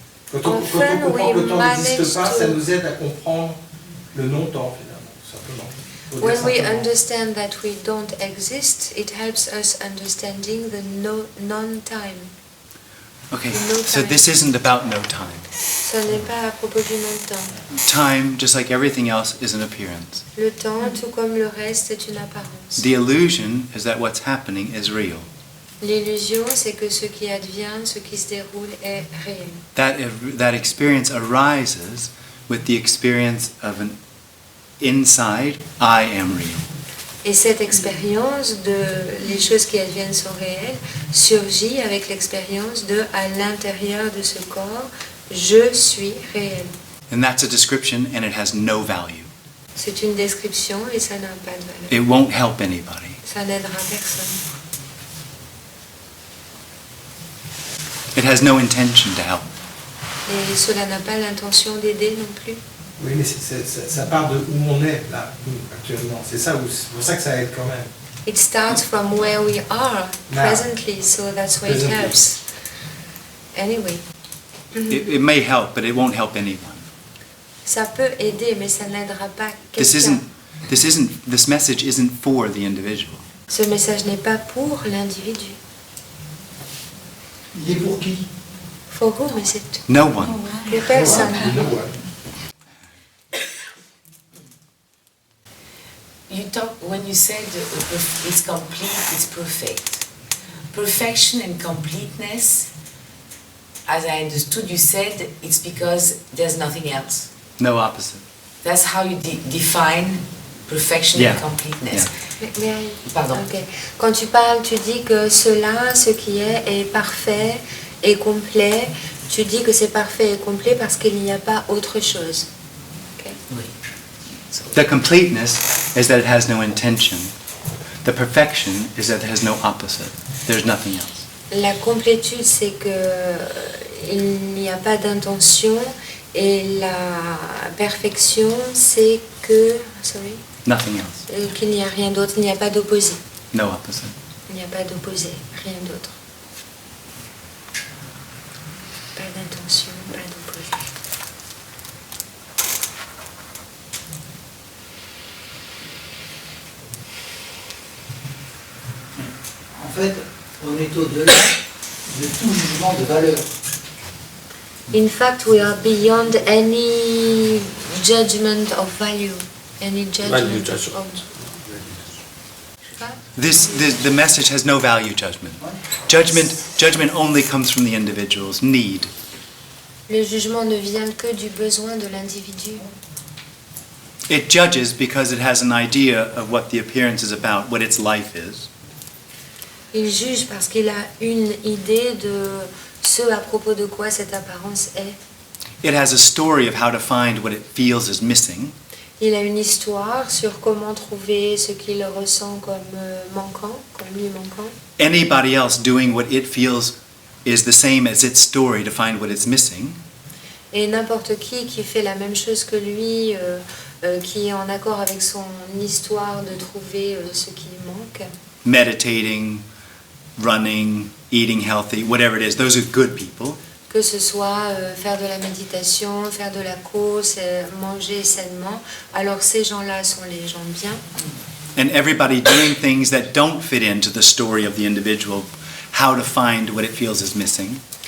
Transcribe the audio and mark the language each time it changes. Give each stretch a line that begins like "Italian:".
French: Quand on comprend que le temps n'existe pas, ça nous aide à comprendre le non-temps, finalement, tout simplement.
English: When we understand that we don't exist, it helps us understanding the non-time. Okay, No so time. this isn't about no time.
French: Ce n'est pas à propos du non-temps.
English: Time, just like everything else, is an appearance.
French: Le temps, tout comme le reste, est une apparence.
English: The illusion is that what's happening is real.
French: L'illusion, c'est que ce qui advient, ce qui se déroule est réel.
English: That experience arises with the experience of an inside, I am real.
French: Et cette expérience de les choses qui adviennent sont réelles surgit avec l'expérience de à l'intérieur de ce corps, je suis réel.
English: And that's a description and it has no value.
French: C'est une description et ça n'a pas de valeur.
English: It won't help anybody.
French: Ça n'aidera personne.
English: It has no intention to help.
French: Et cela n'a pas l'intention d'aider non plus. Oui, mais ça part de où on est, là, nous, actuellement. C'est pour ça que ça aide quand même.
English: It starts from where we are Now. presently, so that's why it Presently. helps. Anyway. It may help, but it won't help anyone.
French: Ça peut aider, mais ça n'aidera pas
English: This
French: quelqu'un.
English: this message isn't for the individual.
French: Ce message n'est pas pour l'individu. Il est pour qui?
English: For whom is it? No one.
French: Pour personne.
English: You talk when you said it's complete, it's perfect. Perfection and completeness, as I understood, you said it's because there's nothing else. No opposite. That's how you define perfection Yeah. and completeness. Pardon. Okay.
French: Quand tu parles, tu dis que cela, ce qui est parfait et complet. Tu dis que c'est parfait et complet parce qu'il n'y a pas autre chose.
English: Okay.
French: Oui.
English: The completeness is that it has no intention. The perfection is that it has no opposite. There's nothing else.
French: La complétude, c'est que il n'y a pas d'intention, et la perfection, c'est que
English: Nothing else.
French: qu'il n'y a rien d'autre, il n'y a pas d'opposé.
English: No opposite.
French: Il n'y a pas d'opposé, rien d'autre. Pas d'intention, pas d'opposé. En fait, on est au-delà de tout jugement de valeur.
English: In fact, we are beyond any judgment of value, any judgment. Value judgment.
French: pas.
English: The message has no value judgment. Judgment only comes from the individual's need.
French: Le jugement ne vient que du besoin de l'individu.
English: It judges because it has an idea of what the appearance is about, what its life is.
French: Il juge parce qu'il a une idée de ce à propos de quoi cette apparence est.
English: It has a story of how to find what it feels is missing.
French: Il a une histoire sur comment trouver ce qu'il ressent comme manquant, comme lui manquant.
English: Anybody else doing what it feels is the same as its story to find what it's missing.
French: Et n'importe qui fait la même chose que lui, qui est en accord avec son histoire de trouver ce qui manque.
English: Meditating, running, eating healthy, whatever it is, those are good people.
French: Que ce soit faire de la méditation, faire de la course, manger sainement, alors ces gens-là sont les gens bien.
English: And everybody doing things that don't fit into the story of the individual, how to find what it feels is missing.